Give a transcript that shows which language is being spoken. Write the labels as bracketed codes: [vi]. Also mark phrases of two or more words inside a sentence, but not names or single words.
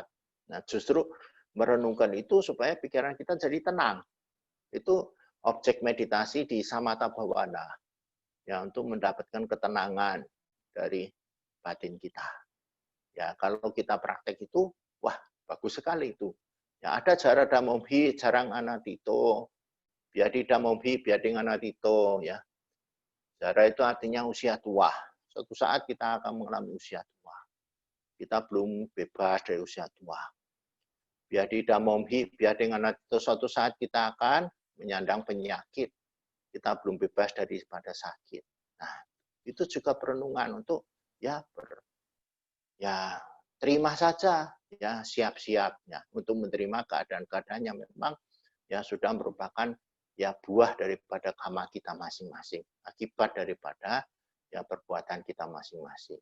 [id] Nah justru merenungkan itu supaya pikiran kita jadi tenang. Itu objek meditasi di [pi] samatha bhavana. [id] Ya, untuk mendapatkan ketenangan dari batin kita. Ya, kalau kita praktek itu, wah, bagus sekali itu. [pi] Ya, ada jarada momhi, jarang anatito. Biadida momhi, biading anatito. [id] Ya. Jara itu artinya usia tua. Suatu saat kita akan mengalami usia tua. Kita belum bebas dari usia tua. [pi] Biadida momhi, biading anatito. [id] Suatu saat kita akan menyandang penyakit. Kita belum bebas daripada sakit. Nah, itu juga perenungan untuk ya terima saja, ya siap-siap ya untuk menerima keadaan-keadaan yang memang ya sudah merupakan ya buah daripada karma kita masing-masing, akibat daripada ya perbuatan kita masing-masing.